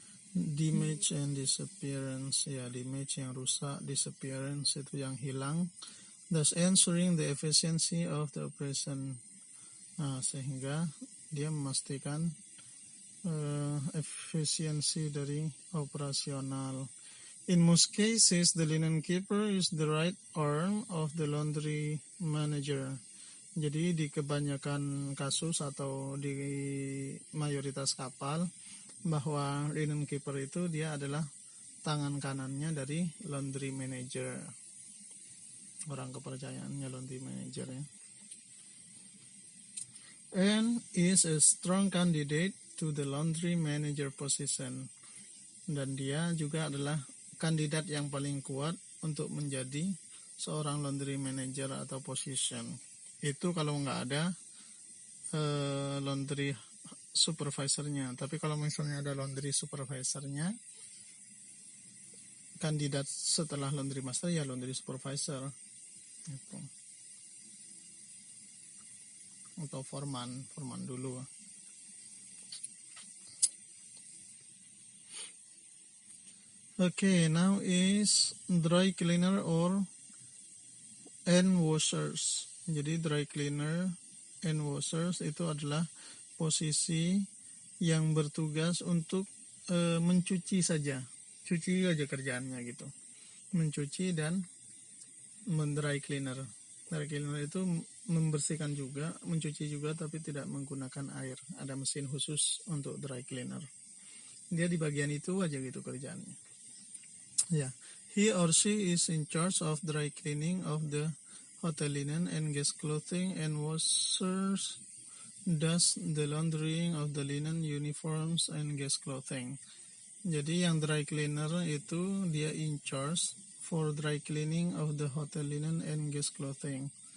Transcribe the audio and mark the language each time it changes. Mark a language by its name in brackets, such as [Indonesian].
[English] Damage and disappearance, ya, damage [Indonesian] yang rusak, [English] disappearance [Indonesian] itu yang hilang, [English] thus ensuring the efficiency of the operation. [Indonesian] Nah, sehingga dia memastikan efisiensi dari operasional. [English] In most cases, the linen keeper is the right arm of the laundry manager. [Indonesian] Jadi di kebanyakan kasus atau di mayoritas kapal, bahwa linen keeper itu dia adalah tangan kanannya dari laundry manager, orang kepercayaannya laundry manager, ya. [English] And is a strong candidate to the laundry manager position. [Indonesian] Dan dia juga adalah kandidat yang paling kuat untuk menjadi seorang laundry manager atau position. Itu kalau nggak ada laundry supervisornya. Tapi kalau misalnya ada laundry supervisornya, kandidat setelah laundry master ya laundry supervisor gitu. Atau foreman dulu. [English] Okay, now is dry cleaner or end washers. [Indonesian] Jadi dry cleaner, end washers itu adalah posisi yang bertugas untuk mencuci saja, cuci aja kerjaannya gitu, mencuci dan mendry cleaner. Dry cleaner itu membersihkan juga, mencuci juga, tapi tidak menggunakan air. Ada mesin khusus untuk dry cleaner. Dia di bagian itu aja gitu kerjaannya. [English] Yeah, he or she is in charge of dry cleaning of the hotel linen and guest clothing, and washers does the laundering of the linen, uniforms, and guest clothing. [Indonesian] Jadi yang dry cleaner itu dia in charge for dry cleaning of the hotel linen and guest clothing.